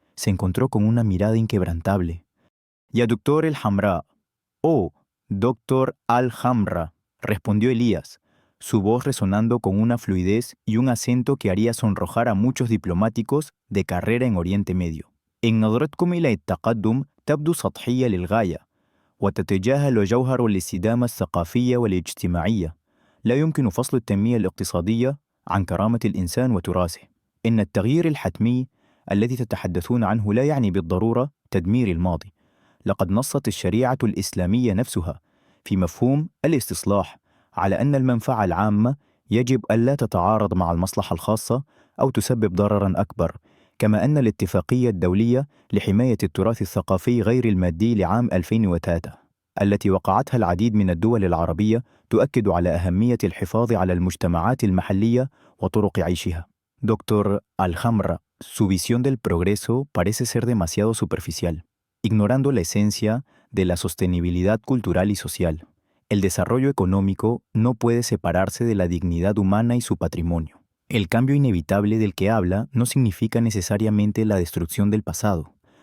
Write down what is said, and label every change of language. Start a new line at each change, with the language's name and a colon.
Spanish: se encontró con una mirada inquebrantable. «Ya doctor el-Hamra». «Oh, doctor al-Hamra», respondió Elías, su voz resonando con una fluidez y un acento que haría sonrojar a muchos diplomáticos de carrera en Oriente Medio.
Arabic: «إن نظرتكم إلى التقدم تبدو سطحية للغاية وتتجاهل جوهر الاستدامة الثقافية والاجتماعية. لا يمكن فصل التنمية الاقتصادية عن كرامة الإنسان وتراثه. إن التغيير الحتمي الذي تتحدثون عنه لا يعني بالضرورة تدمير الماضي. لقد نصت الشريعة الإسلامية نفسها في مفهوم الاستصلاح على أن المنفعة العامة يجب ألا تتعارض مع المصلحة الخاصة أو تسبب ضرراً أكبر، كما أن الاتفاقية الدولية لحماية التراث الثقافي غير المادي لعام 2003 التي وقعتها العديد من الدول العربية تؤكد على أهمية الحفاظ على المجتمعات المحلية وطرق عيشها.
Spanish: Doctor al-Hamra, su visión del progreso parece ser demasiado superficial, ignorando la esencia de la sostenibilidad cultural y social. El desarrollo económico no puede separarse de la dignidad humana y su patrimonio. El cambio inevitable del que habla no significa necesariamente la destrucción del pasado.